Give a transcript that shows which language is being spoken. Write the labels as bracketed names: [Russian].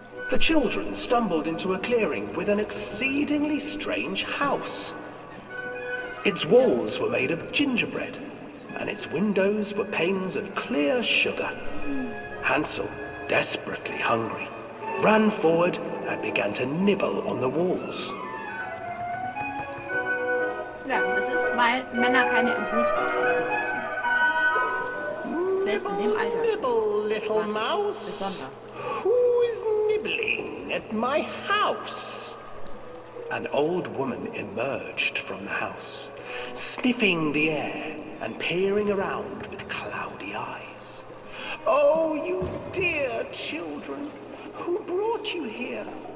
[English] The children stumbled into a clearing with an exceedingly strange house. Its walls were made of gingerbread, and its windows were panes of clear sugar. Hansel, desperately hungry, ran forward and began to nibble on the walls. [German] Ja, das ist, weil Männer keine Impulskontrolle besitzen. Selbst in dem Alter [English] Nibble, little mouse. [German] besonders. [English] Who is nibbling at my house? An old woman emerged from the house, sniffing the air and peering around with cloudy eyes. Oh, you dear children, who brought you here?